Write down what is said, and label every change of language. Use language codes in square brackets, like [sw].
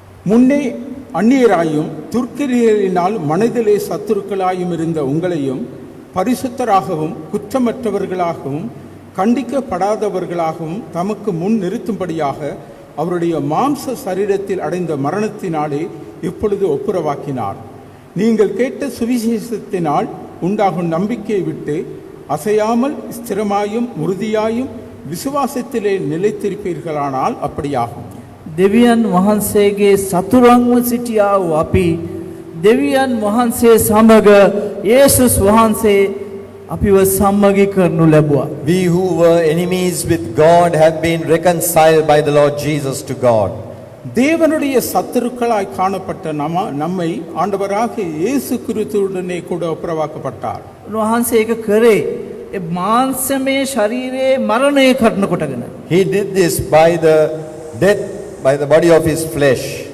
[ta] முன்னே அந்நியராயும் துர்க்கிரியரினால் மனதிலே சத்துருக்களாயும் இருந்த உங்களையும் பரிசுத்தராகவும் குற்றமற்றவர்களாகவும் கண்டிக்கப்படாதவர்களாகவும் தமக்கு முன் நிறுத்தும்படியாக அவருடைய மாம்ச சரீரத்தில் அடைந்த மரணத்தினாலே இப்பொழுது ஒப்புரவாக்கினார். நீங்கள் கேட்ட சுவிசேஷத்தினால் உண்டாகும் நம்பிக்கையை விட்டு அசையாமல் ஸ்திரமாயும் உறுதியாயும் விசுவாசத்திலே நிலைத்திருப்பீர்களானால் அப்படியாகும். [si] දෙවියන් වහන්සේගේ සතුරන්ව සිටියා වූ අපි දෙවියන් වහන්සේ සමග යේසුස් වහන්සේ අපිව සම්මගි කරනු ලැබුවා. [en] We who were enemies with God have been reconciled by the Lord Jesus to God. [ta] தேவனுடைய சத்துருக்களாய் காணப்பட்ட நம்மை ஆண்டவராகிய இயேசு கிறிஸ்துவுடனே கூட ஒப்புரவாக்கப்பட்டார். [si] උන්වහන්සේ ඒක කරේ ඒ මාංශමය ශරීරයේ මරණය කරන කොටගෙන. [en] He did this by the death, by the body of his flesh.